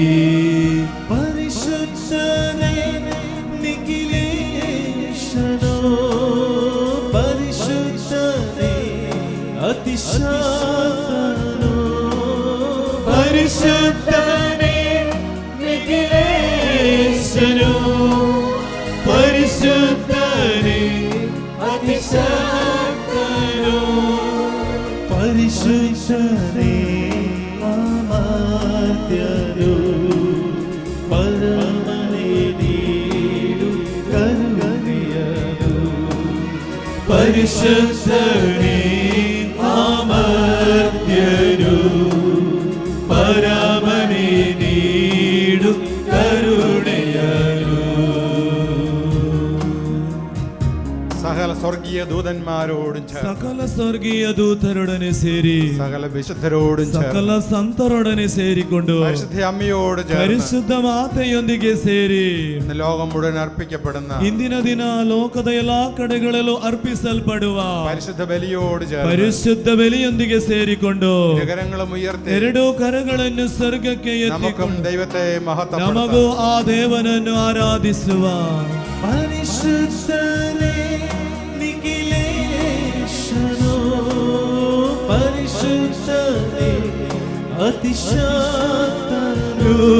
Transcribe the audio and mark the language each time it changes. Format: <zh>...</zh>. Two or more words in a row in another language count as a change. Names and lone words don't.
<kn>ಪರಿಶುದ್ಧನೇ ನಿಖಿಲೇಶನೋ, ಪರಿಶುದ್ಧನೇ ಅತಿಶಾಂತನೋ, ಪರಿಶುದ್ಧನೇ ನಿಖಿಲೇಶನೋ, ಪರಿಶುದ್ಧನೇ ಅತಿಶಾಂತನೋ, ಪರಿಶುದ್ಧನೇ ಅಮರ್ತ್ಯನು, ಪರಮ</kn> <ml>പരിശുദ്ധനേ അമർത്യനു പരമനേ നീടും കരുണയനു. സകല സ്വർഗീയ ദൂതന്മാരോടും ചേർന്ന് സകല സ്വർഗീയ ദൂതരൊടനെ ಸೇರಿ സകല വിശുദ്ധരോടും സകല ചേർന്ന്</ml> <kn>ಸಂತರೊಡನೆ ಸೇರಿಕೊಂಡು</kn> <ml>പരിശുദ്ധ അമ്മയോട് ചേർന്ന്</ml> <kn>ಪರಿಶುದ್ಧ ಮಾತೆಯೊಂದಿಗೆ ಸೇರಿ</kn> <ml>ഇന്ന് ലോകം മുഴുവൻ അർപ്പിക്കപ്പെടുന്ന</ml> <kn>ಇಂದಿನ ದಿನ ಲೋಕದ ಎಲ್ಲಾ ಕಡೆಗಳಲ್ಲೂ ಅರ್ಪಿಸಲ್ಪಡುವ</kn> <ml>പരിശുദ്ധ ബലിയോട് ചേർന്ന്</ml> <kn>ಪರಿಶುದ್ಧ ಬಲಿಯೊಂದಿಗೆ ಸೇರಿಕೊಂಡು</kn> <ml>കരങ്ങളും ഉയർത്തി</ml> <kn>ಎರಡು ಕರಗಳನ್ನು ಸ್ವರ್ಗಕ್ಕೆ</kn> <ml>നമുക്കും</ml> <kn>ಎತ್ತಿಕೊಂಡು</kn> <ml>ദൈവത്തെ</ml> <kn>ನಮಗೂ</kn> <ml>മഹത്വപ്പെടുത്താം.</ml> <kn>ಆ ದೇವನನ್ನು ಆರಾಧಿಸುವ. ಪರಿಶುದ್ಧನೇ ನಿಖಿಲೇಶನೋ ಪರಿಶುದ್ಧನೇ ಅತಿಶಾಕ್ತನೋ</kn>